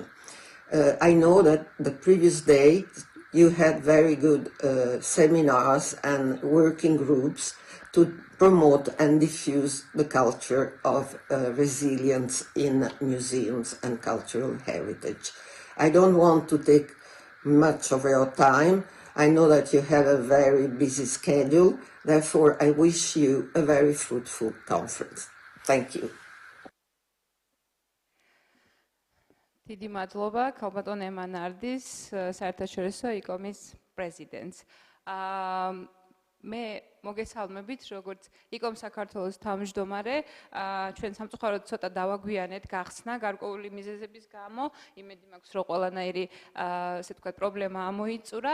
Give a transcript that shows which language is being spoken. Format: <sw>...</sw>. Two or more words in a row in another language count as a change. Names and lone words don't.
<en>I know that the previous day you had very good seminars and working groups to promote and diffuse the culture of resilience in museums and cultural heritage. I don't want to take much of your time. I know that you have a very busy schedule, therefore I wish you a very fruitful conference. Thank you.</en> <ka>დიდი მადლობა ქალბატონ ემანარდის საერთაშორისო ICOM-ის პრეზიდენტს. მე მოგესალმებით, როგორც ICOM საქართველოს თავმჯდომარე, ჩვენ სამწუხაროდ ცოტა დავაგვიანეთ გახსნა გარკვეული მიზეზების გამო, იმედი მაქვს, რომ ყველანაირი ასე ვთქვათ პრობლემა ამოიწურა.</ka>